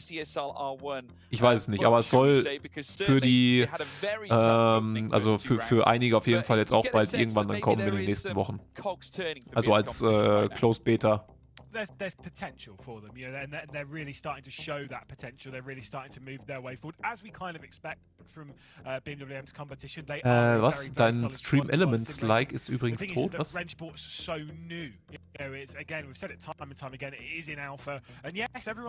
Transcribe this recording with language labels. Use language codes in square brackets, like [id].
[de] Ich weiß es nicht, aber es soll für die, also für einige auf jeden Fall jetzt auch bald irgendwann dann kommen in den nächsten Wochen. Also als Closed Beta. [en] There's potential for them, you know, and they're really starting to show that potential. They're really starting to move their way forward, as we kind of expect from BMW's competition. They are [de] was? Dein Stream Elements Like ist übrigens tot, was? [en] Rennsport's so new. You know, it's again, we've said it time and time again. It is in alpha, and yes, everyone.